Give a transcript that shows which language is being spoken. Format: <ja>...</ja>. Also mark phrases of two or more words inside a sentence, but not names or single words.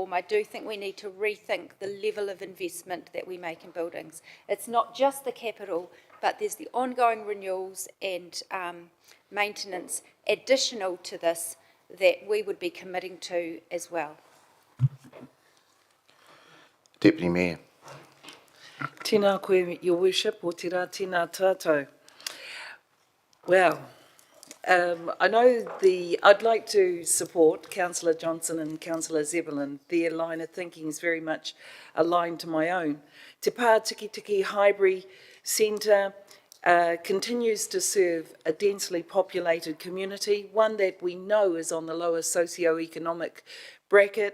<en>I do think we need to rethink the level of investment that we make in buildings. It's not just the capital, but there's the ongoing renewals and maintenance additional to this that we would be committing to as well. Deputy Mayor.</en> <mi>Tēnā koe,</mi> <en>Your Worship,</en> <mi>o te rā tēnā tātou.</mi> <en>Well, I know I'd like to support Councillor Johnson and Councillor Zeppelin. Their line of thinking is very much aligned to my own. Te Pā Tiki Tiki Highbury Centre continues to serve a densely populated community, one that we know is on the lower socio-economic bracket.</en>